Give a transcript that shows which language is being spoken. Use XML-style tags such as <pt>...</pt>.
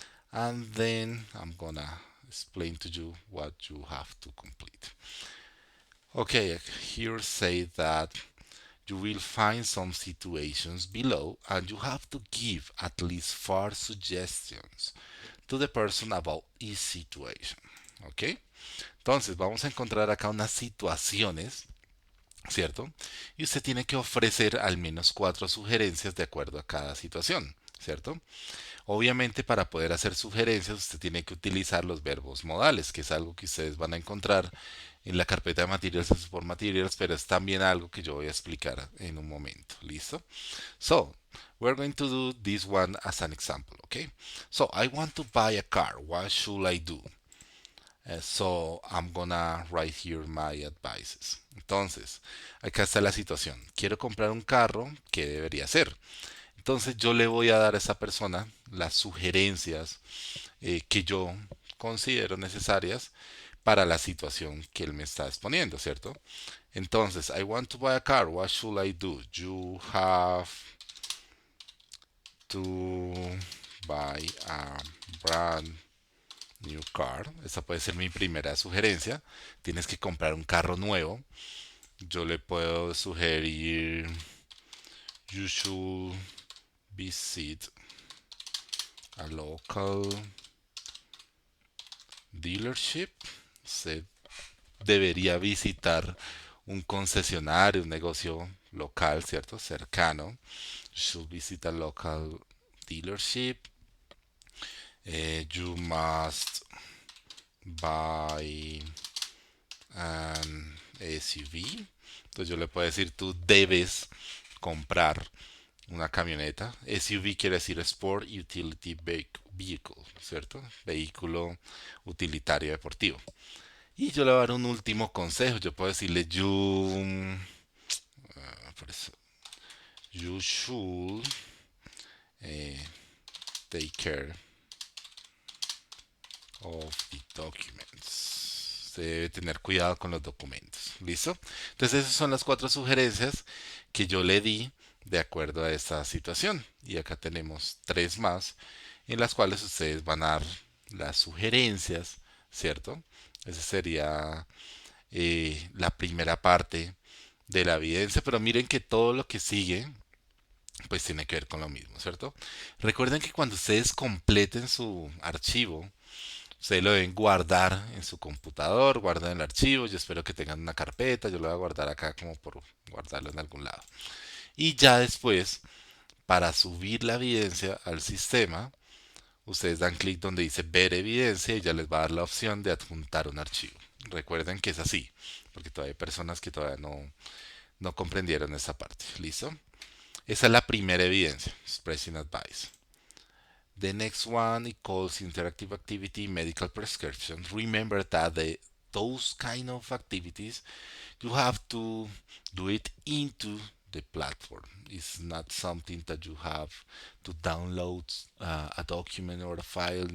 <en>And then I'm gonna explain to you what you have to complete. Okay, here say that you will find some situations below, and you have to give at least 4 suggestions to the person about each situation.</en> <es>¿Ok? Entonces, vamos a encontrar acá unas situaciones, ¿cierto? Y usted tiene que ofrecer al menos 4 sugerencias de acuerdo a cada situación, ¿cierto? Obviamente, para poder hacer sugerencias, usted tiene que utilizar los verbos modales, que es algo que ustedes van a encontrar en la carpeta de Materials and Support Materials, pero es también algo que yo voy a explicar en un momento. ¿Listo?</es> <en>So, we're going to do this one as an example, okay? So, I want to buy a car. What should I do? So, I'm gonna write here my advices.</en> <es>Entonces, acá está la situación. Quiero comprar un carro, ¿qué debería hacer? Entonces yo le voy a dar a esa persona las sugerencias que yo considero necesarias para la situación que él me está exponiendo, ¿cierto?</es> <en>Entonces, I want to buy a car. What should I do? You have to buy a brand new car.</en> <es>Esa puede ser mi primera sugerencia. Tienes que comprar un carro nuevo. Yo le puedo sugerir,</es> <en>you should visit a local dealership.</en> <es>Se debería visitar un concesionario, un negocio local, ¿cierto? Cercano.</es> <en>Should visit a local dealership. You must buy an SUV.</en> <es>Entonces yo le puedo decir, tú debes comprar una camioneta. SUV quiere decir Sport Utility Vehicle, ¿cierto? Vehículo utilitario deportivo. Y yo le voy a dar un último consejo. Yo puedo decirle, por</es> <en>You should uh, take care of the documents.</en> <es>Usted debe tener cuidado con los documentos. ¿Listo? Entonces esas son las cuatro sugerencias que yo le di de acuerdo a esta situación. Y acá tenemos tres más en las cuales ustedes van a dar las sugerencias, ¿cierto? Esa sería la primera parte de la evidencia, pero miren que todo lo que sigue pues tiene que ver con lo mismo, ¿cierto? Recuerden que cuando ustedes completen su archivo, ustedes lo deben guardar en su computador, guardan el archivo, yo espero que tengan una carpeta, yo lo voy a guardar acá como por guardarlo en algún lado. Y ya después, para subir la evidencia al sistema, ustedes dan clic donde dice ver evidencia y ya les va a dar la opción de adjuntar un archivo. Recuerden que es así, porque todavía hay personas que todavía no comprendieron esta parte. ¿Listo? Esa es la primera evidencia, Expressing Advice.</es> <en>The next one it calls interactive activity medical prescription. Remember that those kind of activities you have to do it into the platform. It's not something that you have to download a document or a file.</en>